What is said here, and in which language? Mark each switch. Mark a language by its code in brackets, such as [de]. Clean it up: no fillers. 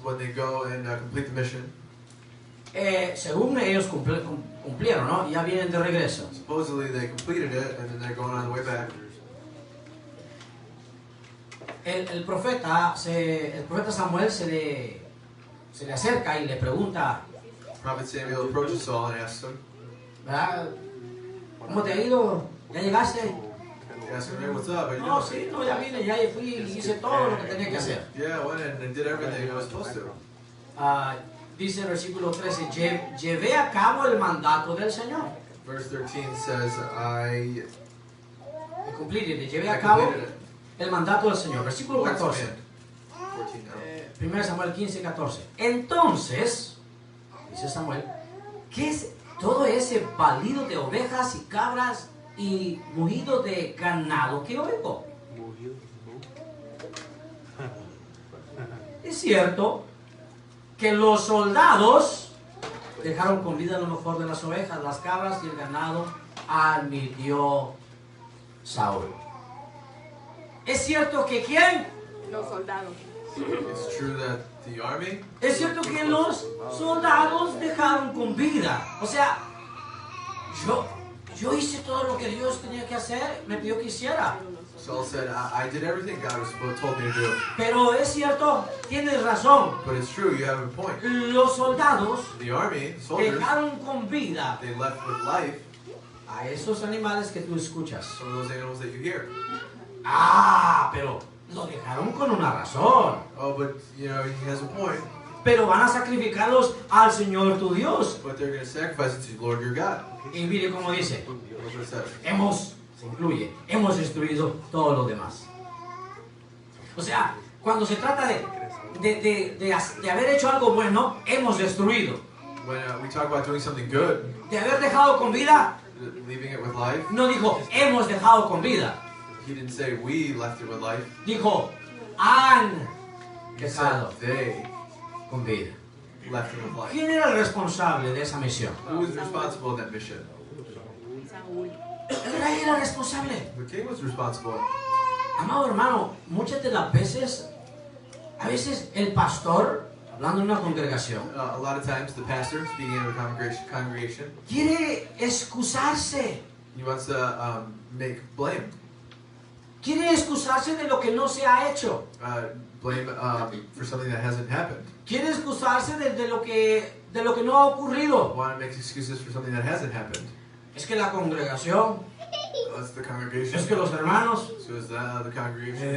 [en] When they go and complete the mission, [es] según ellos cumplieron, ¿no? Ya vienen de regreso. [en] supposedly they completed it, and then they're going on the way back. [es] El profeta Samuel se le acerca y le pregunta, [en] Prophet Samuel approaches Saul and asks him, [es] ¿verdad? ¿Cómo te ha ido? ¿Ya llegaste? [en] he asks him, hey, what's up? How you [es] No, [en] doing? [es] sí, no, ya vine, ya fui y hice todo lo que tenía que hacer. [en] Yeah, I went in and did everything I was supposed to. [es] Dice el versículo 13, llevé a cabo el mandato del Señor. [en] Verse 13 says, I [es] Llevé a cabo [en] completed it. [es] el mandato del Señor. Versículo [en] Lord's 14. command. 14 now. 1 Samuel 15, 14. [es] Entonces, dice Samuel, ¿qué es todo ese balido de ovejas y cabras y mugido de ganado que oigo? Es cierto que los soldados dejaron con vida lo mejor de las ovejas, las cabras y el ganado, admitió Saúl. Es cierto que ¿quién? Los soldados. [en] It's true that the army, [es] Es cierto que los soldados dejaron con vida. O sea, Yo hice todo lo que Dios tenía que hacer, me pidió que hiciera. [en] Saul said, I did everything God told me to do. [es] Pero es cierto, tienes razón. [en] But it's true, you have a point. [es] Los soldados [en] The army, the soldiers, [es] dejaron con vida [en] they left with life [es] a esos animales que tú escuchas. [en] some of those animals that you hear. [es] Ah, pero lo dejaron con una razón. [en] Oh, but he has a point. [es] Pero van a sacrificarlos al Señor tu Dios. [en] But they're going to sacrifice it to the Lord your God. [es] Y mire cómo dice, [en] That's what it says. [es] se incluye, hemos destruido todo lo demás. O sea, cuando se trata de haber hecho algo bueno, hemos destruido. [en] When we talk about doing something good, [es] De haber dejado con vida, [en] leaving it with life, [es] no dijo, hemos dejado con vida. [en] he didn't say we left it with life. [es] Dijo, han [en] He said [es] dejado [en] they [es] con vida. [en] left it with life. [es] ¿Quién era el responsable de esa misión? [en] Who was responsible in that mission? [es] Saúl. El rey era responsable. [en] The king was responsible. [es] Amado hermano, muchas de las veces, a veces el pastor, hablando en una congregación, [en] A lot of times, the pastor, speaking in a congregation, [es] quiere excusarse. [en] he wants to make blame. [es] Quiere excusarse de lo que no se ha hecho. [en] Blame for something that hasn't happened. [es] Quiere excusarse de lo que no ha ocurrido. [en] Want to make excuses for something that hasn't happened. [es] Es que la congregación, [en] That's the congregation. [es] es que los hermanos, [en] So is that the congregation?